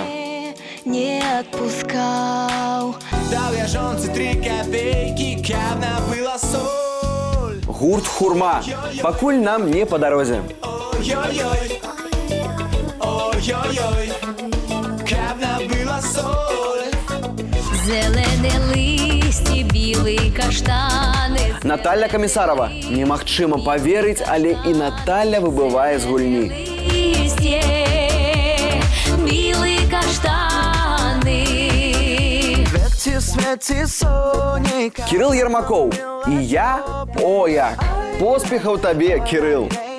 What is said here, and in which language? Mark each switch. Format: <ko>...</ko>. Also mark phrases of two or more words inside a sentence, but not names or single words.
<be>Не отпускаў. Даў я жонцы 3 копейкі, каб набыла соль. Гурт «Хурма». Пакуль нам не па дарозе. Ой-ой-ой, ой-ой-ой, каб набыла соль.</be> <uk>Зелене листі, білий каштани.</uk> <be>Наталя Камісарова. Немагчыма паверыць, але і Наталя выбывае з гульні.</be> <uk>Листьє, білий каштани.</uk> <be>Ветці, свеці, сонейка. Кірыл Ермакоў. І я? О, як! Поспехаў табе, Кірыл!</be>